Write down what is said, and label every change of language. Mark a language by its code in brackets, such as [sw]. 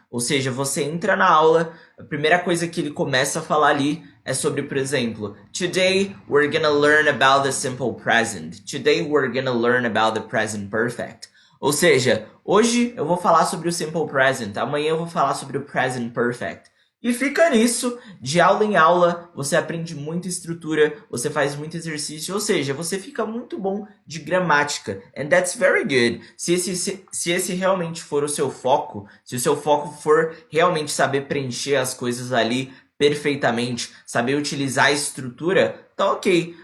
[pt] Ou seja, você entra na aula, a primeira coisa que ele começa a falar ali é sobre, por exemplo, [en] Today we're gonna learn about the simple present. Today we're gonna learn about the present perfect. [pt] Ou seja, hoje eu vou falar sobre o simple present, amanhã eu vou falar sobre o present perfect. E fica nisso, de aula em aula, você aprende muita estrutura, você faz muito exercício, ou seja, você fica muito bom de gramática. [en] And that's very good. [pt] Se esse realmente for o seu foco, se o seu foco for realmente saber preencher as coisas ali perfeitamente, saber utilizar a estrutura, tá ok.